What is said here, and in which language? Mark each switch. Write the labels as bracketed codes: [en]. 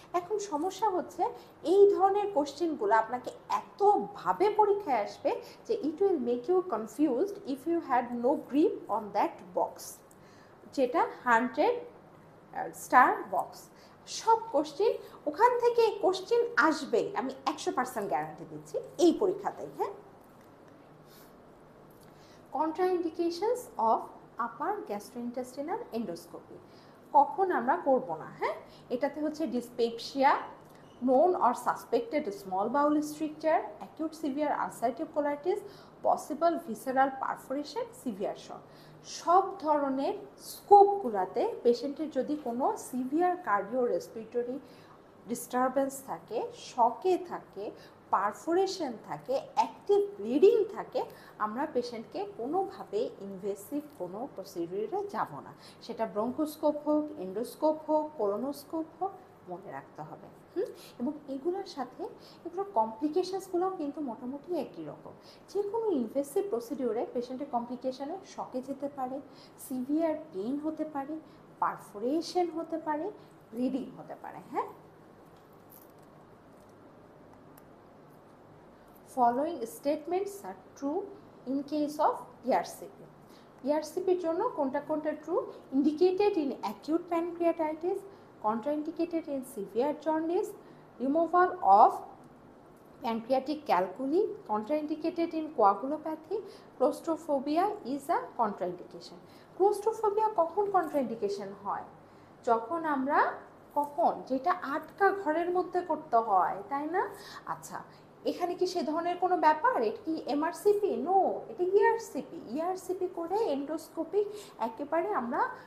[bn] এখন সমস্যা হচ্ছে এই ধরনের কোশ্চেনগুলো আপনাকে এতভাবে পরীক্ষায় আসবে যে [en] It will make you confused if you had no grip on that box, যেটা 100 star box. [bn] সব কোশ্চেন ওখান থেকে কোশ্চেন আসবে, আমি 100% গ্যারান্টি দিচ্ছি এই পরীক্ষাতেই। [en] হ্যাঁ, contraindications of upper gastrointestinal endoscopy [bn] কখন আমরা করব না? [en] হ্যাঁ, [bn] এটাতে হচ্ছে [en] Dyspepsia, known or suspected small bowel stricture, acute severe ulcerative colitis, possible visceral perforation, severe shock। [bn] সব ধরনের স্কোপগুলোতে পেশেন্টের যদি কোনো সিভিয়ার কার্ডিও রেসপিরেটরি ডিস্টারবেন্স থাকে, শকে থাকে, পারফোরেশন থাকে, অ্যাক্টিভ ব্লিডিং থাকে, আমরা পেশেন্টকে কোনোভাবে ইনভেসিভ কোনো প্রসিডিউরে যাব না। সেটা ব্রঙ্কোস্কোপ হোক, এন্ডোস্কোপ হোক, কোলোনোস্কোপ হোক, মনে রাখতে হবে। এবং এগুলোর সাথে এগুলোর কমপ্লিকেশানসগুলোও কিন্তু মোটামুটি একই রকম। যে কোনো ইনভেসিভ প্রসিডিউরে পেশেন্টের কমপ্লিকেশানে শকে যেতে পারে, সিভিয়ার পেইন হতে পারে, পারফোরেশন হতে পারে, ব্লিডিং হতে পারে। [en] হ্যাঁ, following statements are true in case of ERCP. [bn] ERCPর জন্য কোনটা কোনটা true? [en] Indicated in acute pancreatitis, contraindicated in severe jaundice, removal of pancreatic calculi, contraindicated in coagulopathy, claustrophobia is a contraindication. [bn] Claustrophobia কখন contraindication হয়? যখন আমরা যেটা আটকা ঘরের মধ্যে করতে হয়, তাই না? আচ্ছা, এখানে কি সে ধরনের কোনো ব্যাপার? এটা কি এমআরসিপি? নো, এটা ইআরসিপি। ইআরসিপি করে এন্ডোস্কোপিক একেবারে আমরা